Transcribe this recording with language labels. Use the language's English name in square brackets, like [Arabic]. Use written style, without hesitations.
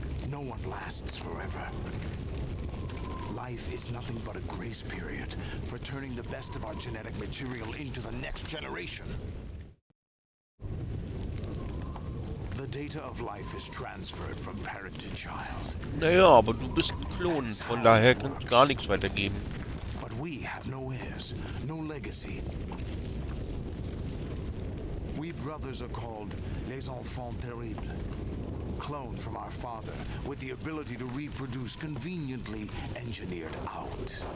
[English] No one lasts forever. Life is nothing but a grace period for turning the best of our genetic material into the next generation. The data of life is transferred from parent to child. [German] Naja, aber du bist ein Klon, von daher kannst du gar nichts weitergeben. [English] But we have no heirs, no legacy. We brothers are called les enfants terribles. Cloned from our father, with the ability to reproduce conveniently engineered out.